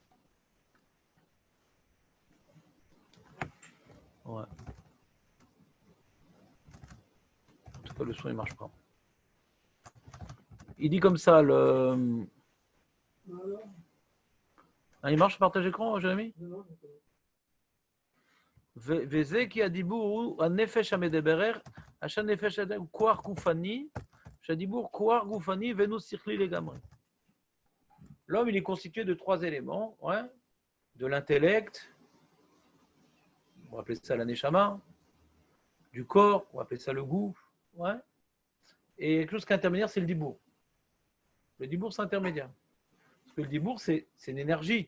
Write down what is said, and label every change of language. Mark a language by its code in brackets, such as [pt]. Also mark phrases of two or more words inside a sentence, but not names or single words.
[fr] Ouais. En tout cas, le son, il ne marche pas. Il dit comme ça, le. Ah, il marche le partage d'écran, Jérémy? [he] וזה כי הדיבור הוא הנפש המדברת, אשר נפש אדם הוא כוח גופני, שהדיבור כוח גופני ואינו שכלי לגמרי. [fr] L'homme, il est constitué de trois éléments, ouais, de l'intellect, on va appeler ça la neshama, du corps, on va appeler ça le gouf, ouais, et quelque chose qui est intermédiaire, c'est le dibour. Le dibour, c'est intermédiaire. Parce que le dibour, c'est une énergie.